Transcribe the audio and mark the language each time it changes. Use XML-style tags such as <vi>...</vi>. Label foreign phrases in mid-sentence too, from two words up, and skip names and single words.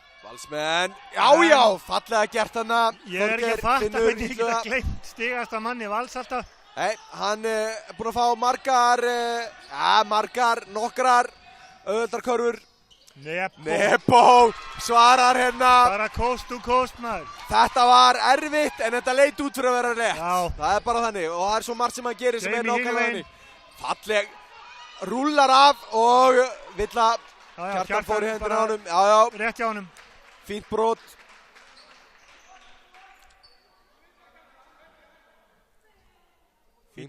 <is>Valsmenn, já, fallega gert hana. Ég er ekki að fatta hvernig ég geta gleymt stigasta manni Vals alltaf. Nei, hann er búinn að fá nokkrar auðveldar körfur. Nebo svarar hérna.</is> <en>Bara coast to coast,</en> <is>maður. Þetta var erfitt en þetta leit út fyrir að vera rétt. Já. Það er bara þannig og það er svo margt sem hann gerir sem er Jamie nákvæmlega Hillman. þannig. Falleg, rúllar af og Villa, Já, Kjartan fór í hendina bara á honum. Já, rétt hjá honum. fínt brot. Fínt</is>